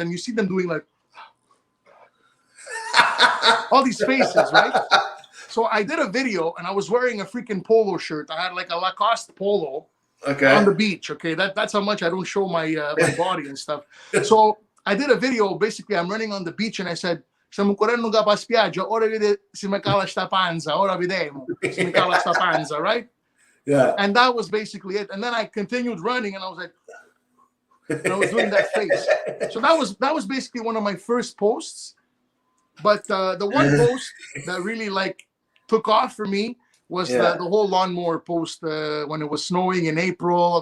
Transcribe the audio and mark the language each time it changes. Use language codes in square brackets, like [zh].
[en] And you see them doing like all these faces, right? So I did a video, and I was wearing a freaking polo shirt. I had like a Lacoste polo. Okay. On the beach, okay, that's how much I don't show my body and stuff. So I did a video. Basically, I'm running on the beach, and I said, [it] "Stiamo correndo pa spiaggia. Ora vede se mi cala sta panza. Ora vedemo se mi cala sta panza." [en] Right? Yeah. And that was basically it. And then I continued running, and I was like, and I was doing that face. So that was basically one of my first posts. But the one post that really like took off for me was the whole lawnmower post when it was snowing in April.